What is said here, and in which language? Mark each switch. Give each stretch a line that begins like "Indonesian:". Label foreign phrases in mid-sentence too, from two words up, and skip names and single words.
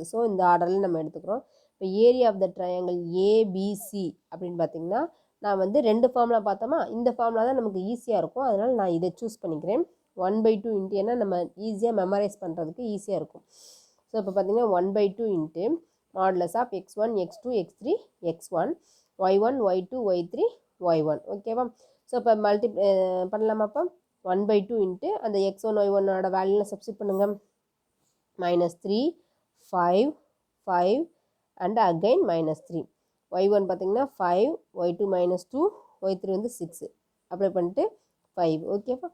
Tamil: ஸோ இந்த ஆர்டரில் நம்ம எடுத்துக்கிறோம். இப்போ
English: area of the triangle ABC
Tamil: அப்படின்னு பார்த்தீங்கன்னா நான் வந்து 2 ஃபார்முலா பார்த்தோமா, இந்த ஃபார்முலா தான் நமக்கு ஈஸியாக இருக்கும். அதனால் நான் இதை சூஸ் பண்ணிக்கிறேன். 1/2 இன்ட்டு, ஏன்னா நம்ம ஈஸியாக மெமரைஸ் பண்ணுறதுக்கு ஈஸியாக இருக்கும்.
English: ஸோ
Tamil: இப்போ பார்த்தீங்கன்னா
English: 1/2 into modulus of x1 x2 x3 x1 y1 y2 y3 y1.
Tamil: ஓகேவா? ஸோ இப்போ பண்ணலாமாப்பா? 1/2 இன்ட்டு அந்த x1 y1ஓட வேல்யூவில் சப்ஸ்டிட் பண்ணுங்க.
English: -3 5 5 and again -3.
Tamil: y1 பார்த்தீங்கன்னா 5 y2 -2 y3 வந்து 6 அப்ளை பண்ணிட்டு 5. ஓகேவா?